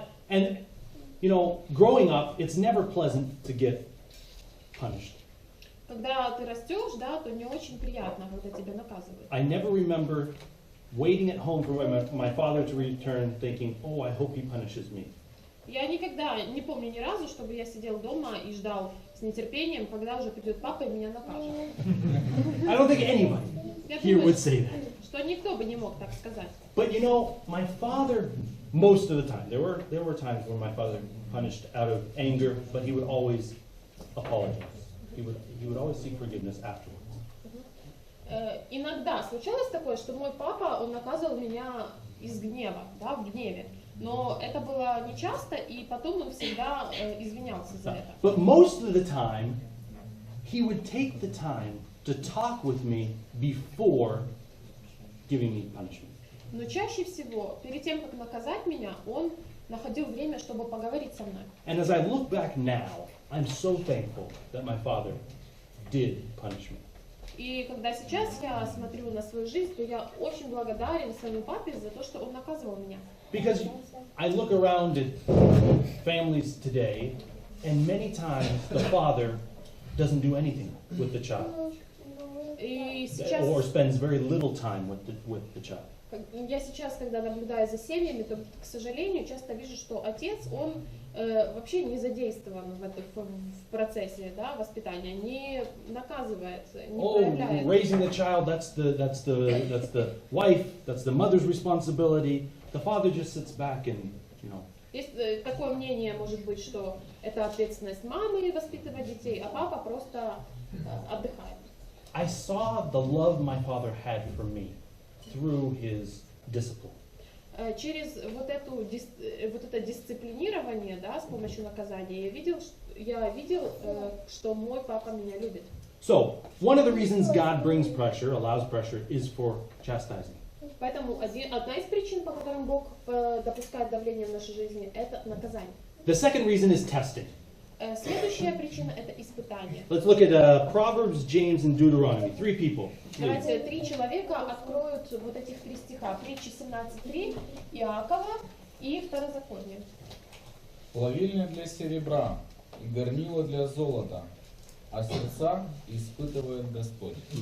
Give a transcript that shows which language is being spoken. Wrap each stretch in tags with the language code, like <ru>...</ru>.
<en>And you know, growing up, it's never pleasant to get punished.</en> <ru>Когда ты растешь, да, то не очень приятно, когда тебя наказывают.</ru> <en>I never remember waiting at home for my father to return, thinking, "Oh, I hope he punishes me."</en> <ru>Я никогда не помню ни разу, чтобы я сидел дома и ждал с нетерпением, когда уже придет папа и меня накажет.</ru> <en>I don't think anybody</en> <ru>Я</ru> <en>here</en> <ru>думаю,</ru> <en>would say that.</en> <ru>что никто бы не мог так сказать.</ru> <en>But you know, my father, most of the time, there were times when my father punished out of anger, but he would always apologize. He would always seek forgiveness afterwards.</en> <ru>Иногда случалось такое, что мой папа, он наказывал меня из гнева, да, в гневе. Но это было нечасто, и потом он всегда извинялся за это.</ru> <en>But most of the time, he would take the time to talk with me before giving me punishment.</en> <ru>Но чаще всего, перед тем, как наказать меня, он находил время, чтобы поговорить со мной.</ru> <en>And as I look back now, I'm so thankful that my father did punish me.</en> <ru>И когда сейчас я смотрю на свою жизнь, то я очень благодарен своему папе за то, что он наказывал меня.</ru> <en>Because I look around at families today, and many times the father doesn't do anything with the child,</en> <ru>И сейчас,</ru> <en>spends very little time with the child.</en> <ru>я сейчас, когда наблюдаю за семьями, то, к сожалению, часто вижу, что отец, он вообще не задействован в процессе, да, воспитания, не наказывает, не проявляет.</ru> <en>Raising the child, that's the wife, that's the mother's responsibility. The father just sits back and, you know.</en> <ru>Есть такое мнение, может быть, что это ответственность мамы воспитывать детей, а папа просто отдыхает.</ru> <en>I saw the love my father had for me through his discipline.</en> <ru>Через вот это дисциплинирование, да, с помощью наказания, я видел, что мой папа меня любит.</ru> <en>So, one of the reasons God brings pressure, allows pressure, is for chastising.</en> <ru>Поэтому одна из причин, по которым Бог допускает давление в нашей жизни, это наказание.</ru> <en>The second reason is testing.</en> <ru>Следующая причина — это испытание.</ru> <en>Let's look at Proverbs, James, and Deuteronomy. 3 people.</en> <ru>Давайте 3 человека откроют вот этих 3 стиха. Притчи 17:3, Иакова и Второзаконие. Плавильня для серебра и горнило для золота, а сердца испытывает Господь.</ru>